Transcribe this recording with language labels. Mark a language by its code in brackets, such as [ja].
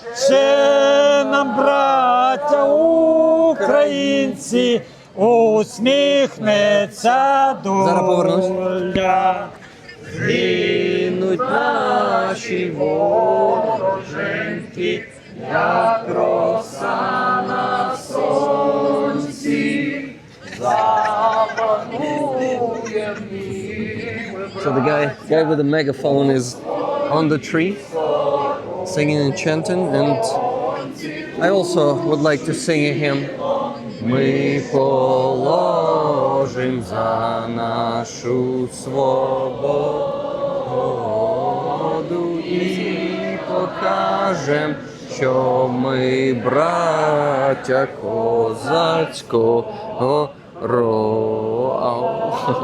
[uk] Ще нам, браття українці, усміхнеться доля. Згинуть наші вороженьки, як роса на сонці. [en] So the guy with the megaphone is on the tree, singing and chanting, and I also would like to sing a hymn. [uk] ми положим за нашу свободу і покажем, що ми браття козацького роду.